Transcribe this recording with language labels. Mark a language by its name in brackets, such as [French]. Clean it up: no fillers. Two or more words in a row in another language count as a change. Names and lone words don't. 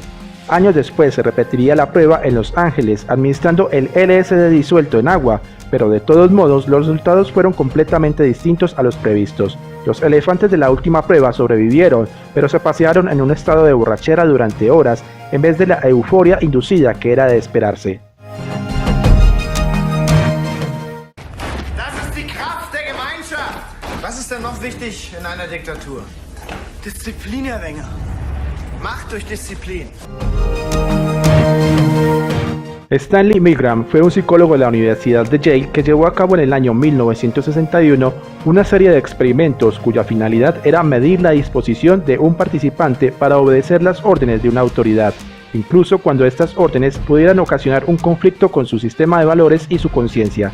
[Spanish] Años después se repetiría la prueba en Los Ángeles administrando el LSD disuelto en agua, pero de todos modos los resultados fueron completamente distintos a los previstos. Los elefantes de la última prueba sobrevivieron, pero se pasearon en un estado de borrachera durante horas en vez de la euforia inducida que era de esperarse. [German] Was ist denn noch wichtig in einer Diktatur? Disziplin, Herr Wenger. Macht durch Disziplin. [Spanish] Stanley Milgram fue un psicólogo de la Universidad de Yale que llevó a cabo en el año 1961 una serie de experimentos cuya finalidad era medir la disposición de un participante para obedecer las órdenes de una autoridad, incluso cuando estas órdenes pudieran ocasionar un conflicto con su sistema de valores y su conciencia.